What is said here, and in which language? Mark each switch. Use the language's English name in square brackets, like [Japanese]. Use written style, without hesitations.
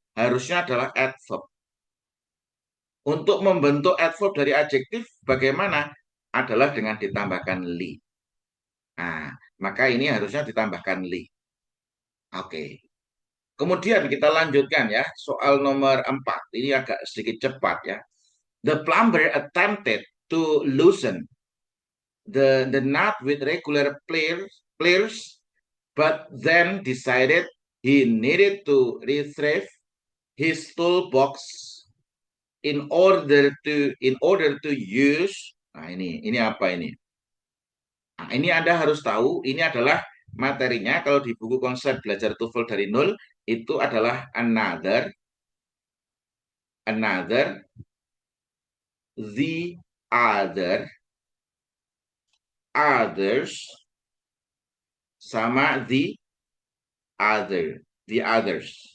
[Indonesian] Harusnya adalah adverb. Untuk membentuk adverb dari adjektif bagaimana? Adalah dengan ditambahkan li. Nah, maka ini harusnya ditambahkan li. Oke. Kemudian kita lanjutkan ya, soal nomor 4. Ini agak sedikit cepat ya. [English] The plumber attempted to loosen the knot with regular pliers, but then decided he needed to retrieve his toolbox in order to use. [Indonesian] Nah, ini apa ini? Nah, ini Anda harus tahu, ini adalah materinya kalau di buku konsep belajar TOEFL dari nol itu adalah another, the other, others, sama the others.